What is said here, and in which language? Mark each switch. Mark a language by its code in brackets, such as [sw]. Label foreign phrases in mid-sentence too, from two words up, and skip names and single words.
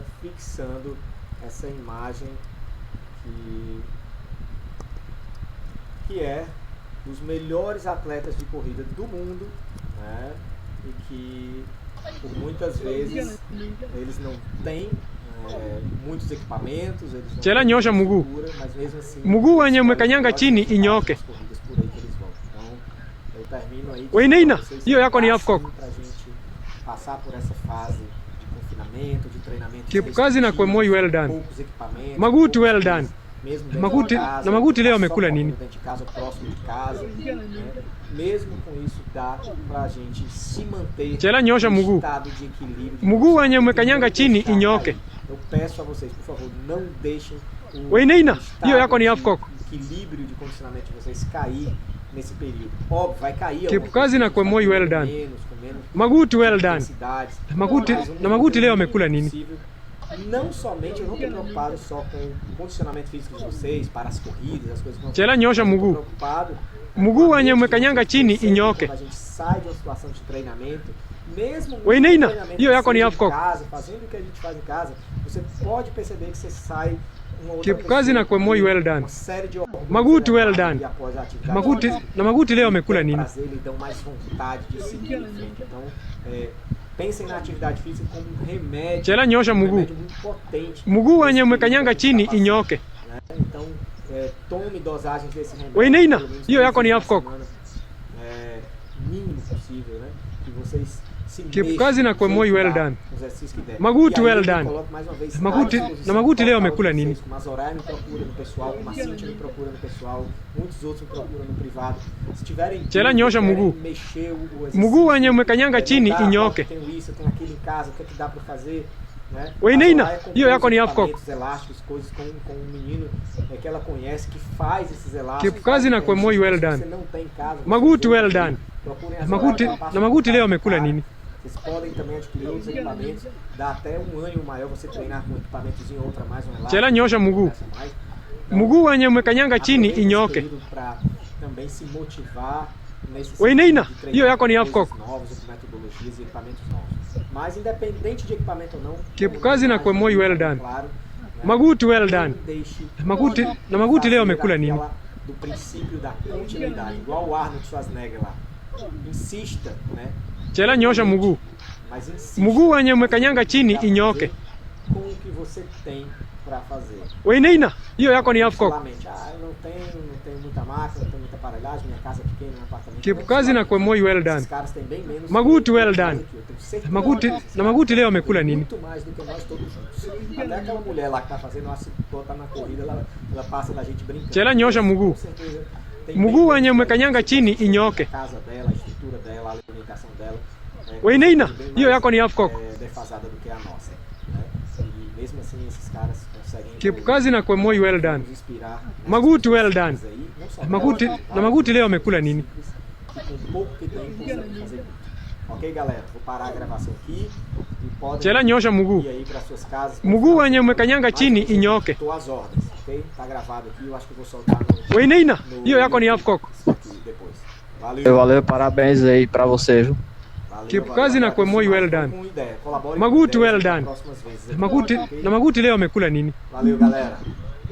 [pt] Fixando essa imagem que é dos melhores atletas de corrida do mundo, né? E que por muitas vezes eles não têm muitos equipamentos, eles não [sw] Chela [pt] têm [sw] nyosha mguu. [pt] estrutura, mas mesmo assim [sw] Mguu wenye umekanyanga chini inyoke. [pt] corridas por aí que eles vão. Então, eu termino aí [sw] Weinaina, [pt] vocês [sw] hiyo yako ni [pt] pra [en] half cock. [pt] gente passar por essa fase de confinamento, de treinamento Tipo, [sw] kazi na kwa moyo [en] well done. [pt] poucos equipamentos, [en] Maguti well [pt] poucos [en] done. [pt] itens, mesmo dentro [sw] Maguti- [pt] de casa, [sw] na Maguti leo [pt] só [sw] amekula [pt] comendo [sw] nini? [pt] dentro de casa, próximo de casa, né? Mesmo com isso dá pra gente se manter [sw] Chela nyosha [pt] em [sw] mguu. [pt] estado de equilíbrio. de [sw] Mguu wenye [pt] consciência, [sw] umekanyanga [pt] não [sw] chini [pt] deixar [sw] inyoke. [pt] cair. Eu peço a vocês, por favor, não deixem o [sw] Weinaina, [pt] estado [sw] hiyo yako ni [pt] de [en] half cock. [pt] equilíbrio de condicionamento de vocês cair nesse período. Óbvio, vai cair Tipo, alguma [sw] kazi [pt] coisa, [sw] na kwa [pt] vai [sw] moyo [pt] cair [en] well done. [pt] com menos [en] Maguti well done. [pt] intensidades. [sw] Maguti- [pt] Mas [sw] na Maguti leo amekula nini? [pt] possível. Não somente, eu não estou preocupado só com o condicionamento físico de vocês, para as corridas, as coisas que vão [sw] Chela nyosha [pt] eu tô [sw] mguu. [pt] preocupado [sw] Mguu [pt] com a [sw] wenye [pt] mente [sw] umekanyanga [pt] de [sw] chini [pt] vocês, [sw] inyoke. [pt] quando a gente sai de uma situação de treinamento, mesmo no [sw] Weinaina, [pt] treinamento [sw] hiyo yako ni [pt] seja [en] half [pt] em [en] cock. [pt] casa, fazendo o que a gente faz em casa, você pode perceber que você sai uma outra Tipo, [sw] kazi na kwa moyo [en] well done. [pt] uma série de hormônios [en] Maguti well [pt] elevados, [en] done. [pt] e após a atividade [sw] Maguti, [pt] física, [sw] na Maguti leo amekula [pt] dão [sw] nini? [pt] prazer, lhe dão mais vontade de seguir em frente. Então, pensem na atividade física como um remédio, [sw] Chela nyosha mguu. [pt] remédio muito potente. [sw] Mguu wenye [pt] Esse [sw] umekanyanga [pt] que a gente [sw] chini [pt] tá passando, [sw] inyoke. [pt] né? Então, tome dosagens desse remédio. [sw] Weinaina, [pt] pelo menos [sw] hiyo yako ni [pt] 3 [en] half cock. [pt] vezes na semana, mínimo possível, né? Que vocês se Tipo, mexam, [sw] kazi na kwa [pt] sem [sw] moyo well [pt] ficar [en] done. [pt] com os exercícios que der. [sw] Maguti [pt] E aí [en] well [pt] eu [en] done. [pt] coloco mais uma vez [sw] Maguti- [pt] à disposição [sw] na Maguti leo [pt] total de [sw] amekula [pt] vocês, [sw] nini? [pt] Como a Soraya me procura no pessoal, como a Cintia me procura no pessoal, muitos outros me procuram no privado. Se tiverem [sw] Chela [pt] dúvida, [sw] nyosha [pt] querem [sw] mguu. [pt] mexer o exercício, [sw] Mguu wenye umekanyanga [pt] não [sw] chini [pt] dá, [sw] inyoke. [pt] Eu tenho isso, eu tenho aquilo em casa, o que é que dá pra fazer? Né? [sw] Weinaina, [pt] A Soraya compôs [sw] hiyo yako ni [en] half cock. [pt] equipamentos elásticos, coisas com um menino que ela conhece que faz esses elásticos. Tipo, [sw] kazi na kwa moyo [en] well done. [pt] Você não tem em casa, [sw] Maguti [pt] você [en] well [pt] procure, [en] done. [pt] procurem a [sw] Maguti- [pt] Soraya, ela passa [sw] na Maguti [pt] um [sw] leo [pt] contato [sw] amekula [pt] para. [sw] nini? [pt] Vocês podem também adquirir outros equipamentos, dá até um ânimo maior você treinar com um equipamentozinho, outra mais, um elástico. [sw] Chela nyosha mguu. [pt] essa mais. Então, [sw] Mguu wenye umekanyanga chini [pt] aproveite esse [sw] inyoke. [pt] período pra também se motivar nesse [sw] Weinaina, [pt] sentido de treinar [sw] hiyo yako ni half [pt] coisas [en] cock. [pt] novas, com metodologias e equipamentos novos. Mas independente de equipamento ou não, Tipo, como [sw] kazi na [pt] mais [sw] kwa moyo well [pt] bem [en] done. [pt] claro, né, [en] Maguti well [pt] não [en] done. [pt] deixe [sw] Maguti- na Maguti leo [pt] fazer [sw] amekula nini? [pt] aquela do princípio da continuidade, igual o Arnold Schwarzenegger lá. Insista, né? [sw] Chela nyosha mguu. [pt] Mas insista. [sw] Mguu wenye umekanyanga chini [pt] pra [sw] inyoke. [pt] fazer com o que você tem para fazer. [sw] Weinaina, hiyo yako ni [en] half cock. [pt] Particularmente, eu não tenho muita máquina, não tenho muita aparelhagem, minha casa é pequena, meu apartamento Tipo, é [sw] kazi na kwa moyo well [pt] Esses [en] done. [pt] caras têm bem menos. [sw] Maguti [pt] que eu, [en] well [pt] que eu [en] done. [pt] tenho certeza [sw] Maguti- [pt] que esses [sw] na [pt] caras [sw] Maguti leo [pt] têm [sw] amekula nini? [pt] muito mais do que nós todos juntos. Até aquela mulher lá que tá fazendo, se botar na corrida, ela passa da gente brincando. [sw] Chela nyosha mguu. [pt] Com certeza tem [sw] Mguu [pt] bem [sw] wenye [pt] menos [sw] umekanyanga chini inyoke. [pt] a casa dela, a estrutura dela, a alimentação dela. [sw] Weinaina, [pt] bem [sw] hiyo [pt] mais, [sw] yako ni [en] half cock. [pt] defasada do que a nossa. Né? E mesmo assim, esses caras conseguem. Tipo, [sw] kazi na kwa moyo [en] well done. [pt] nos inspirar nessas [en] Maguti well done. [pt] coisas aí, não só [sw] Maguti- [pt] delas, [sw] na Maguti leo amekula nini? [pt] que com pouco que tem conseguem fazer muito. Ok, galera? Vou parar a gravação aqui e podem [sw] Chela nyosha mguu. [pt] ir aí para suas casas. [sw] Mguu wenye umekanyanga chini inyoke. [pt] Estou às ordens, ok? Tá gravado aqui, eu acho que eu vou soltar no, [sw] Weinaina, [pt] no [sw] hiyo yako ni [en] half cock. [pt] isso aqui depois. Valeu. Valeu, parabéns aí pra você, viu? Valeu, Tipo, valeu, [sw] kazi na [pt] agradeço [sw] kwa moyo well [pt] demais. [en] done. [pt] Com ideia, colabore [sw] Maguti [pt] com ideias [en] well [pt] para [en] done. [pt] próximas vezes. [sw] Maguti, [pt] Ok? [sw] na Maguti leo amekula nini? [pt] Valeu, galera.